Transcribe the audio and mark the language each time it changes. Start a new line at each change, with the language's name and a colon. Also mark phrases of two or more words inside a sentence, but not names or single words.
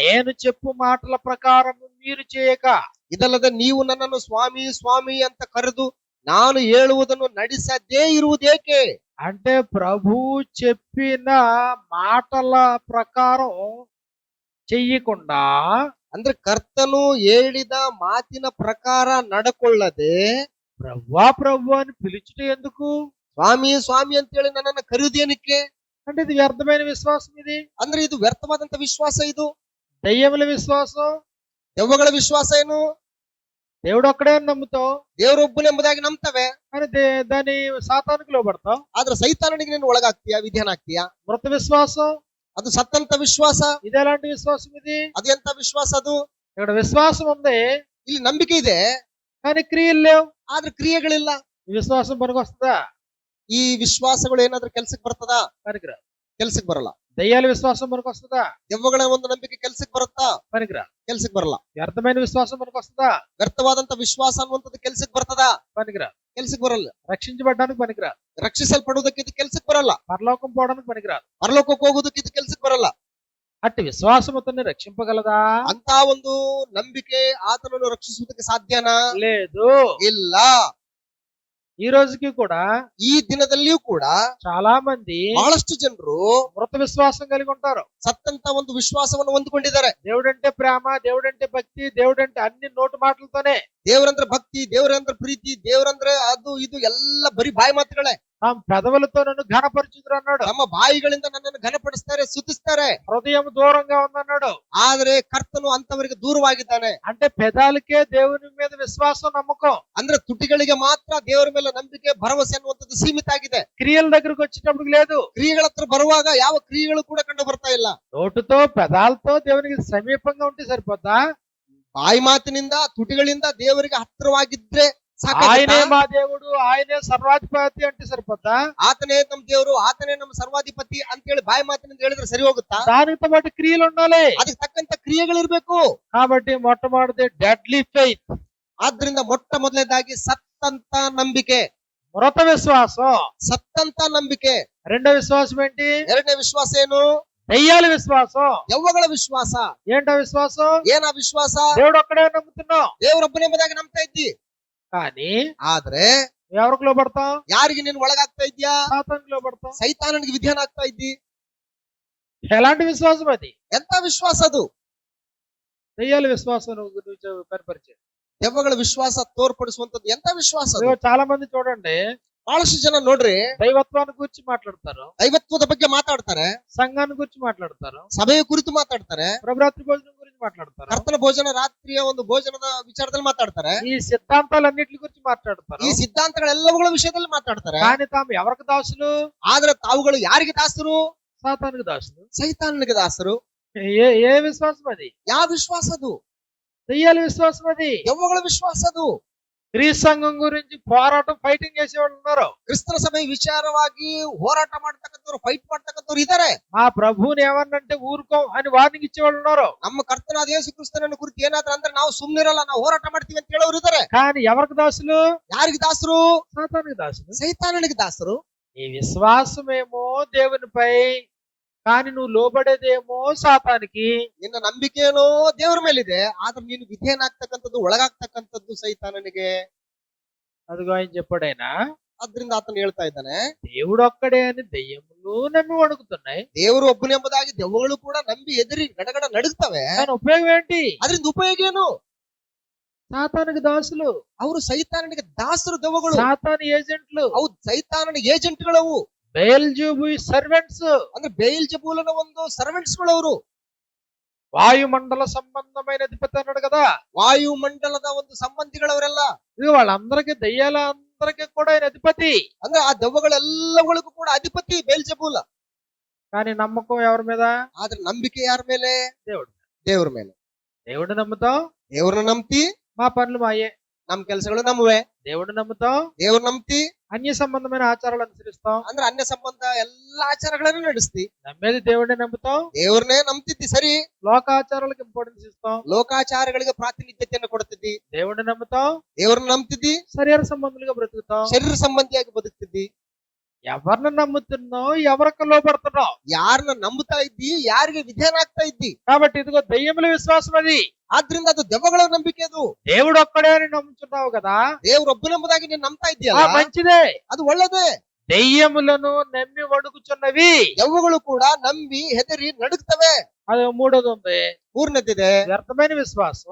Telugu: నేను చెప్పు మాటల ప్రకారం మీరు చేయక
Kannada: ಇದಲ್ಲದೆ ನೀವು ನನ್ನನ್ನು ಸ್ವಾಮಿ ಸ್ವಾಮಿ ಅಂತ ಕರೆದು ನಾನು ಹೇಳುವುದನ್ನು ನಡೆಸದೇ ಇರುವುದೇಕೆ?
Telugu: అంటే ప్రభు చెప్పిన మాటల ప్రకారం చెయ్యకుండా,
Kannada: ಅಂದ್ರೆ ಕರ್ತನು ಹೇಳಿದ ಮಾತಿನ ಪ್ರಕಾರ ನಡ್ಕೊಳ್ಳದೆ
Telugu: ప్రవ్వా ప్రభు అని పిలుచుట ఎందుకు?
Kannada: ಸ್ವಾಮಿ ಸ್ವಾಮಿ ಅಂತೇಳಿ ನನ್ನನ್ನು ಕರೆಯುವುದೇನಕ್ಕೆ?
Telugu: అంటే ఇది వ్యర్థమైన విశ్వాసం. ఇది
Kannada: ಅಂದ್ರೆ ಇದು ವ್ಯರ್ಥವಾದಂತ ವಿಶ್ವಾಸ. ಇದು
Telugu: దయ్యముల విశ్వాసం.
Kannada: ದೆವ್ವಗಳ ವಿಶ್ವಾಸ ಏನು?
Telugu: దేవుడు ఒక్కడే అని నమ్ముతావు,
Kannada: ದೇವರೊಬ್ಬನೆಂಬುದಾಗಿ ನಂಬ್ತವೆ,
Telugu: కానీ దాని సాతానికి లోబడతావు.
Kannada: ಆದ್ರೆ ಸೈತಾನನಿಗೆ ನೀನು ಒಳಗಾಗ್ತೀಯ, ವಿಧಾನ ಆಗ್ತೀಯ.
Telugu: మృత విశ్వాసం,
Kannada: ಅದು ಸತ್ತಂತ ವಿಶ್ವಾಸ.
Telugu: ఇది ఎలాంటి విశ్వాసం? ఇది
Kannada: ಅದು ಎಂತ ವಿಶ್ವಾಸ? ಅದು
Telugu: ఇక్కడ విశ్వాసం ఉంది,
Kannada: ಇಲ್ಲಿ ನಂಬಿಕೆ ಇದೆ,
Telugu: కానీ క్రియలు లేవు.
Kannada: ಆದ್ರೆ ಕ್ರಿಯೆಗಳಿಲ್ಲ.
Telugu: ఈ విశ్వాసం పనికొస్తుందా?
Kannada: ಈ ವಿಶ್ವಾಸಗಳು ಏನಾದ್ರೂ ಕೆಲ್ಸಕ್ಕೆ ಬರ್ತದಾ?
Telugu: పనికిరా.
Kannada: ಕೆಲ್ಸಕ್ಕೆ ಬರಲ್ಲ.
Telugu: దయ్యాల విశ్వాసం పనికొస్తుందా?
Kannada: ದೆವ್ವಗಳ ಒಂದು ನಂಬಿಕೆ ಕೆಲ್ಸಕ್ಕೆ ಬರುತ್ತಾ?
Telugu: పనికిరా.
Kannada: ಕೆಲ್ಸಕ್ಕೆ ಬರಲ್ಲ.
Telugu: వ్యర్థమైన విశ్వాసం పనికొస్తుందా?
Kannada: ವ್ಯರ್ಥವಾದಂತ ವಿಶ್ವಾಸ ಅನ್ನುವಂಥದ್ದು ಕೆಲ್ಸಕ್ಕೆ ಬರ್ತದಾ?
Telugu: పనికిరా.
Kannada: ಕೆಲ್ಸಕ್ಕೆ ಬರಲ್ಲ.
Telugu: రక్షించబడ్డానికి పనికిరా.
Kannada: ರಕ್ಷಿಸಲ್ಪಡುವುದಕ್ಕೆ ಇದು ಕೆಲ್ಸಕ್ಕೆ ಬರಲ್ಲ.
Telugu: పరలోకం పోవడానికి పనికిరా.
Kannada: ಪರಲೋಕಕ್ಕೆ ಹೋಗುವುದಕ್ಕೆ ಇದು ಕೆಲ್ಸಕ್ಕೆ ಬರಲ್ಲ.
Telugu: అట్టి విశ్వాసముతోనే రక్షింపగలదా?
Kannada: ಅಂತ ಒಂದು ನಂಬಿಕೆ ಆತನನ್ನು ರಕ್ಷಿಸುವುದಕ್ಕೆ ಸಾಧ್ಯನಾ?
Telugu: లేదు.
Kannada: ಇಲ್ಲ.
Telugu: ఈ రోజుకి కూడా
Kannada: ಈ ದಿನದಲ್ಲಿಯೂ ಕೂಡ
Telugu: చాలా మంది
Kannada: ಬಹಳಷ್ಟು ಜನರು
Telugu: మృత విశ్వాసం కలిగి ఉంటారు.
Kannada: ಸತ್ತಂತ ಒಂದು ವಿಶ್ವಾಸವನ್ನು ಹೊಂದಿಕೊಂಡಿದ್ದಾರೆ.
Telugu: దేవుడంటే ప్రేమ, దేవుడంటే భక్తి, దేవుడంటే అన్ని నోటు మాటలతోనే,
Kannada: ದೇವರಂದ್ರೆ ಭಕ್ತಿ, ದೇವರಂದ್ರೆ ಪ್ರೀತಿ, ದೇವರಂದ್ರೆ ಅದು ಇದು ಎಲ್ಲ ಬರೀ ಬಾಯಿ ಮಾತುಗಳೇ.
Telugu: తమ పెదవులతో నన్ను ఘనపరచుదురు అన్నాడు.
Kannada: ನಮ್ಮ ಬಾಯಿಗಳಿಂದ ನನ್ನನ್ನು ಘನಪಡಿಸ್ತಾರೆ, ಸ್ತುತಿಸ್ತಾರೆ.
Telugu: హృదయం దూరంగా ఉందన్నాడు.
Kannada: ಆದ್ರೆ ಕರ್ತನು ಅಂತವರಿಗೆ ದೂರವಾಗಿದ್ದಾನೆ.
Telugu: అంటే పెదాలకే దేవుని మీద విశ్వాసం, నమ్మకం.
Kannada: ಅಂದ್ರೆ ತುಟಿಗಳಿಗೆ ಮಾತ್ರ ದೇವರ ಮೇಲೆ ನಂಬಿಕೆ, ಭರವಸೆ ಅನ್ನುವಂಥದ್ದು ಸೀಮಿತ ಆಗಿದೆ.
Telugu: క్రియల దగ్గరకు వచ్చేటప్పుడు లేదు.
Kannada: ಕ್ರಿಯೆಗಳ ಹತ್ರ ಬರುವಾಗ ಯಾವ ಕ್ರಿಯೆಗಳು ಕೂಡ ಕಂಡು ಬರ್ತಾ ಇಲ್ಲ.
Telugu: నోటుతో పెదాలతో దేవునికి సమీపంగా ఉంటే సరిపోతా?
Kannada: ಬಾಯಿ ಮಾತಿನಿಂದ, ತುಟಿಗಳಿಂದ ದೇವರಿಗೆ ಹತ್ತಿರವಾಗಿದ್ರೆ
Telugu: ఆయనే
Kannada: ಸಾಕಾಗುತ್ತಾ?
Telugu: మా దేవుడు, ఆయనే సర్వాధిపతి అంటే సరిపోతా?
Kannada: ಆತನೇ ನಮ್ಮ ದೇವರು, ಆತನೇ ನಮ್ಮ ಸರ್ವಾಧಿಪತಿ ಅಂತೇಳಿ ಬಾಯಿ ಮಾತಿನಿಂದ ಹೇಳಿದ್ರೆ ಸರಿ ಹೋಗುತ್ತಾ?
Telugu: దానితో పాటు క్రియలు ఉండాలి.
Kannada: ಅದಕ್ಕೆ ತಕ್ಕಂತ ಕ್ರಿಯೆಗಳಿರ್ಬೇಕು.
Telugu: కాబట్టి మొట్టమొదటి
English: deadly faith,
Kannada: ಆದ್ರಿಂದ ಮೊಟ್ಟ ಮೊದಲನೇದಾಗಿ ಸತ್ತಂತ ನಂಬಿಕೆ,
Telugu: మృత విశ్వాసం.
Kannada: ಸತ್ತಂತ ನಂಬಿಕೆ.
Telugu: రెండో విశ్వాసం ఏంటి?
Kannada: ಎರಡನೇ ವಿಶ್ವಾಸ ಏನು?
Telugu: దయ్యాల విశ్వాసం.
Kannada: ದೆವ್ವಗಳ ವಿಶ್ವಾಸ.
Telugu: ఏంటో విశ్వాసం?
Kannada: ಏನ ವಿಶ್ವಾಸ?
Telugu: దేవుడు ఒక్కడే నమ్ముతున్నావు,
Kannada: ದೇವರೊಬ್ಬನೆಂಬುದಾಗಿ ನಂಬ್ತಾ ಇದ್ದಿ.
Telugu: కానీ
Kannada: ಆದ್ರೆ
Telugu: ఎవరికి లోబడతాం?
Kannada: ಯಾರಿಗೆ ನೀನು ಒಳಗಾಗ್ತಾ ಇದ್ಯಾ?
Telugu: సాతానికి లోబడతాం.
Kannada: ಸೈತಾನನಿಗೆ ವಿಧಾನ ಆಗ್ತಾ ಇದ್ದಿ.
Telugu: ఎలాంటి విశ్వాసం అది?
Kannada: ಎಂತ ವಿಶ್ವಾಸ ಅದು?
Telugu: దయ్యాల విశ్వాసం నువ్వు కనపరిచేది.
Kannada: ದೆವ್ವಗಳ ವಿಶ್ವಾಸ ತೋರ್ಪಡಿಸುವಂತದ್ದು ಎಂತ ವಿಶ್ವಾಸ ಅದು?
Telugu: చాలా మంది చూడండి,
Kannada: ಬಹಳಷ್ಟು ಜನ ನೋಡ್ರಿ
Telugu: దైవత్వాన్ని గురించి మాట్లాడతారు,
Kannada: ದೈವತ್ವದ ಬಗ್ಗೆ ಮಾತಾಡ್ತಾರೆ,
Telugu: సంఘాన్ని గురించి మాట్లాడతారు,
Kannada: ಸಭೆಯ ಕುರಿತು ಮಾತಾಡ್ತಾರೆ,
Telugu: ప్రభరాత్రి భోజనం గురించి మాట్లాడతారు,
Kannada: ಕರ್ತನ ಭೋಜನ, ರಾತ್ರಿಯ ಒಂದು ಭೋಜನದ ವಿಚಾರದಲ್ಲಿ ಮಾತಾಡ್ತಾರೆ,
Telugu: ఈ సిద్ధాంతాలన్నిటి గురించి మాట్లాడతారు.
Kannada: ಈ ಸಿದ್ಧಾಂತಗಳೆಲ್ಲವುಗಳ ವಿಷಯದಲ್ಲಿ ಮಾತಾಡ್ತಾರೆ.
Telugu: కానీ తాము ఎవరికి దాసులు?
Kannada: ಆದ್ರೆ ತಾವುಗಳು ಯಾರಿಗೆ ದಾಸರು?
Telugu: సాతానికి దాసులు.
Kannada: ಸೈತಾನನಿಗೆ ದಾಸರು.
Telugu: ఏ విశ్వాసం అది?
Kannada: ಯಾವ ವಿಶ್ವಾಸ ಅದು?
Telugu: దయ్యాల విశ్వాసం అది.
Kannada: ದೆವ್ವಗಳ ವಿಶ್ವಾಸ ಅದು.
Telugu: క్రీస్తు సంఘం గురించి పోరాటం, ఫైటింగ్ చేసేవాళ్ళు ఉన్నారు.
Kannada: ಕ್ರಿಸ್ತನ ಸಭೆ ವಿಚಾರವಾಗಿ ಹೋರಾಟ ಮಾಡ್ತಕ್ಕಂಥವ್ರು, ಫೈಟ್ ಮಾಡ್ತಕ್ಕಂಥವ್ರು ಇದ್ದಾರೆ.
Telugu: మా ప్రభువుని ఏమన్నంటే ఊరుకో అని వార్నింగ్ ఇచ్చేవాళ్ళు ఉన్నారు.
Kannada: ನಮ್ಮ ಕರ್ತನಾದ ಯೇಸು ಕ್ರಿಸ್ತನನ್ನು ಕುರಿತು ಏನಾದ್ರೂ ಅಂದ್ರೆ ನಾವು ಸುಮ್ನಿರಲ್ಲ, ನಾವು ಹೋರಾಟ ಮಾಡ್ತೀವಿ ಅಂತ ಹೇಳೋರು ಇದ್ದಾರೆ.
Telugu: కానీ ఎవరికి దాసులు?
Kannada: ಯಾರಿಗೆ ದಾಸರು?
Telugu: సాతానికి దాసులు.
Kannada: ಸೈತಾನನಿಗೆ ದಾಸರು.
Telugu: నీ విశ్వాసమేమో దేవునిపై, కానీ నువ్వు లోబడేదేమో సాతానికి.
Kannada: ನಿನ್ನ ನಂಬಿಕೆನೋ ದೇವರ ಮೇಲಿದೆ, ಆದ್ರೆ ನೀನು ವಿಧೇಯನಾಗ್ತಕ್ಕಂಥದ್ದು, ಒಳಗಾಗ್ತಕ್ಕಂಥದ್ದು ಸೈತಾನನಿಗೆ.
Telugu: అదిగో ఆయన చెప్పాడైనా,
Kannada: ಆದ್ರಿಂದ ಆತನು ಹೇಳ್ತಾ ಇದ್ದಾನೆ,
Telugu: దేవుడు ఒక్కడే అని దయ్యములు నమ్మి వణుకుతున్నాయి.
Kannada: ದೇವರು ಒಬ್ಬನೆಂಬುದಾಗಿ ದೆವ್ವಗಳು ಕೂಡ ನಂಬಿ ಎದುರಿ ಗಡಗಡ ನಡುಗ್ತವೆ.
Telugu: దాని ఉపయోగం ఏంటి?
Kannada: ಅದರಿಂದ ಉಪಯೋಗ ಏನು?
Telugu: సాతానికి దాసులు,
Kannada: ಅವರು ಸೈತಾನನಿಗೆ ದಾಸರು, ದೆವ್ವಗಳು.
Telugu: సాతాను ఏజెంట్లు,
Kannada: ಅವು ಸೈತಾನನ ಏಜೆಂಟ್ಗಳವು.
Telugu: బెయల్జెబూ సర్వెంట్స్,
Kannada: ಅಂದ್ರೆ ಬೇಲ್ಜೆಬೂಲನ ಒಂದು ಸರ್ವೆಂಟ್ಸ್ ಗಳವರು.
Telugu: వాయుమండల సంబంధమైన అధిపతి అన్నాడు కదా.
Kannada: ವಾಯುಮಂಡಲದ ಒಂದು ಸಂಬಂಧಿಗಳವರೆಲ್ಲ.
Telugu: ఇది వాళ్ళందరికీ, దయ్యాలందరికీ కూడా ఆయన అధిపతి.
Kannada: ಅಂದ್ರೆ ಆ ದೆವ್ವಗಳೆಲ್ಲಗಳಿಗೂ ಕೂಡ ಅಧಿಪತಿ ಬೇಲ್ಜೆಬೂಲ.
Telugu: కానీ నమ్మకం ఎవరి మీద?
Kannada: ಆದ್ರೆ ನಂಬಿಕೆ ಯಾರ ಮೇಲೆ?
Telugu: దేవుడు.
Kannada: ದೇವ್ರ ಮೇಲೆ.
Telugu: దేవుడిని నమ్ముతాం,
Kannada: ದೇವ್ರನ್ನ ನಂಬ್ತಿ,
Telugu: మా పనులు మాయే.
Kannada: ನಮ್ ಕೆಲಸಗಳು ನಮ್ಮವೆ.
Telugu: దేవుడిని నమ్ముతాం,
Kannada: ದೇವ್ರ ನಂಬ್ತಿ,
Telugu: అన్య సంబంధమైన ఆచారాలు అనుసరిస్తాం.
Kannada: ಅಂದ್ರೆ ಅನ್ಯ ಸಂಬಂಧ ಎಲ್ಲಾ ಆಚಾರಗಳನ್ನು ನಡೆಸ್ತಿ.
Telugu: నమ్మేది దేవుడిని నమ్ముతాం.
Kannada: ದೇವ್ರನ್ನೇ ನಂಬ್ತಿದ್ದಿ ಸರಿ,
Telugu: లోకాచారాలకు ఇంపార్టెన్స్ ఇస్తాం.
Kannada: ಲೋಕಾಚಾರಗಳಿಗೆ ಪ್ರಾತಿನಿಧ್ಯತೆಯನ್ನು ಕೊಡ್ತಿದ್ದಿ.
Telugu: దేవుడిని నమ్ముతాం.
Kannada: ದೇವ್ರನ್ನ ನಂಬ್ತಿದ್ದಿ,
Telugu: శరీర సంబంధులుగా బ్రతుకుతాం.
Kannada: ಶರೀರ ಸಂಬಂಧಿಯಾಗಿ ಬದುಕ್ತಿದ್ದಿ.
Telugu: ఎవరిని నమ్ముతున్నావు, ఎవరికి లోబడుతున్నావు.
Kannada: ಯಾರನ್ನ ನಂಬುತ್ತಾ ಇದ್ದಿ, ಯಾರಿಗೆ ವಿಧೇಯನಾಗ್ತಾ ಇದ್ದಿ.
Telugu: కాబట్టి ఇదిగో దెయ్యముల విశ్వాసం అది.
Kannada: ಆದ್ರಿಂದ ಅದು ದೆವ್ವಗಳ ನಂಬಿಕೆ. ಅದು
Telugu: దేవుడు ఒక్కడే అని నమ్ముతున్నావు కదా,
Kannada: ದೇವ್ರೊಬ್ಬನೆಂಬುದಾಗಿ ನೀನ್ ನಂಬ್ತಾ
Telugu: ఆ
Kannada: ಇದ್ದೀಯಲ್ಲ,
Telugu: మంచిదే.
Kannada: ಅದು ಒಳ್ಳೇದೇ.
Telugu: దెయ్యములను నమ్మి వణుకుచున్నవి,
Kannada: ದೆವ್ವಗಳು ಕೂಡ ನಂಬಿ ಹೆದರಿ ನಡುಗ್ತವೆ.
Telugu: అది మూడోది ఉంది,
Kannada: ಮೂರನೇದಿದೆ,
Telugu: వ్యర్థమైన విశ్వాసం.